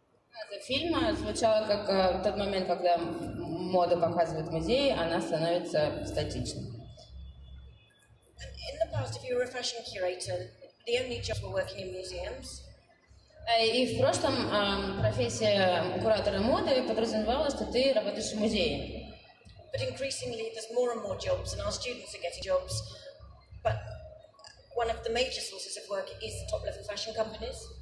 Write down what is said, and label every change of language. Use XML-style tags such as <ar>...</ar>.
<ru>Фраза фильма звучала как в тот момент, когда моду показывают в музее, она становится статичной.</ru> <en>In the past, if you were a fashion curator, the only jobs were working in museums.</en> <ru>И в прошлом профессия куратора моды подразумевала, что ты работаешь в музее.</ru> <en>But increasingly, there's more and more jobs, and our students are getting jobs. But one of the major sources of work is top-level fashion companies.</en>